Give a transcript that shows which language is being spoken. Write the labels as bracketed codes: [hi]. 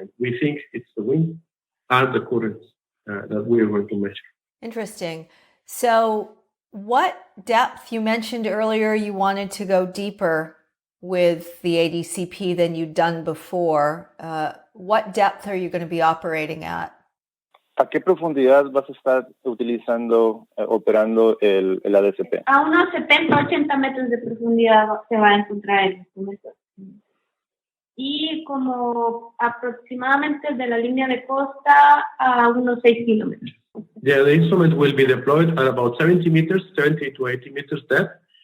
[en] And we think it's the wind and the currents that we are going to measure. Interesting. So what depth, you mentioned earlier you wanted to go deeper with the ADCP than you'd done before. What depth are you going to be operating at? [es] ¿A qué profundidad vas a estar utilizando, operando el ADCP? A unos 70-80 metros de profundidad se va a encontrar el instrumento. Y como aproximadamente de la línea de costa a unos 6 kilómetros. [en] Yeah, the instrument will be deployed at about 70 to 80 meters depth.